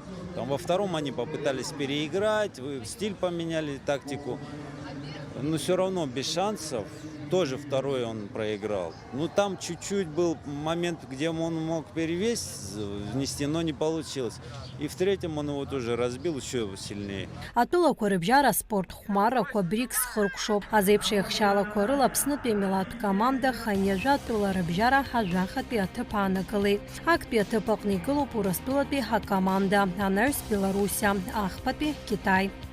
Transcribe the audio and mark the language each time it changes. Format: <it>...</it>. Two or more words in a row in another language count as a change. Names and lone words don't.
<ru>Там во втором они попытались переиграть, стиль поменяли, тактику, но все равно без шансов. Тоже второй он проиграл. Там чуть-чуть был момент, где он мог перевес внести, но не получилось. И в третьем он его тоже разбил еще сильнее.</ru> <ab>Атәылақәа рыбжьара спорт хәмарақәа БРИКС хыркәшоуп. Азеиԥш еихшьалақәа рыла Аԥснытәи амилаҭтә команда ханиажәа атәыла рыбжьара ҳажәахатәи аҭыԥ аанагылеит. Актәи аҭыԥ аҟны игылоуп Урыстәылатәи ҳакоманда, анаҩс Белоруссиа, ахԥатәи Китай.</ab>